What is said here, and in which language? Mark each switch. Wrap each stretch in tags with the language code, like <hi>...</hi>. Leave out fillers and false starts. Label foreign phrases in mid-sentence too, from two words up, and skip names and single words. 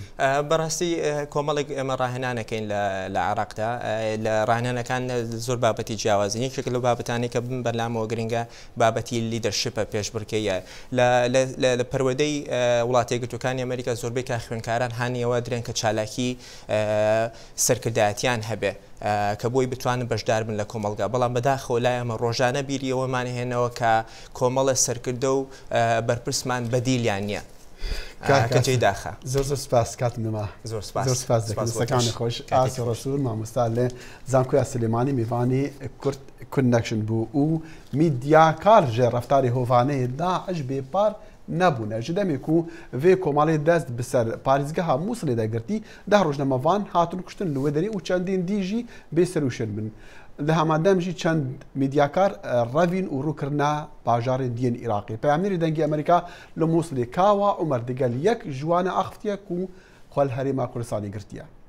<ckb>بەڕاستی کۆمەڵێک ئێمە ڕاهێنانەکەین لە عێراقدا لە ڕاهێنانەکان زۆر بابەتی جیاوازی یەکێک لەو بابەتانەی کە بن بەرلامەوە گرنگە بابەتی لیدەرشیپە پێشبڕکێیە لە پەروەردەی وڵاتی یەکگرتووەکانی ئەمریکا زۆربەی کا خوێنکاران هانیەوە درێن کە چالاکی سەرکردایەتیان هەبێ کە بۆی بتوانن بەشدار بن لە کۆمەڵگا بەڵام بەداخەوە لای ئەمە ڕۆژانە بیری ئەوەمان هێنەوە کە کۆمەڵە سەرکردە و بەرپرسمان بەدیلیان نییە کەجێ داخە زۆر سپاس کاتم نما زۆر سپاس دەکەنی خۆش ئاسی ڕسوور مامۆستا لێ زانکۆیا سلێمانی میوانی کورد کنەکشن بوو</ckb> <ku>و میدیاکار ژێ ڕەفتاری هۆڤانەیە داعش بێپار نەبوونە ji demê ku vê komalê dest bi ser parîzgeha Mosulê de girtî deh rojnamavan hatin kuştin li wê derê û çendên dî jî bêserûşên bin. Li hemadem jî çend medyakar revîn û rûkirina bajarên diyên Iraqê. Peyamnêrê dengê Amerîka li Mosulê Kawa Umer digel yek ji wan e axiftiye ku xwe li Herêma Kurdistanê girtiye.</ku>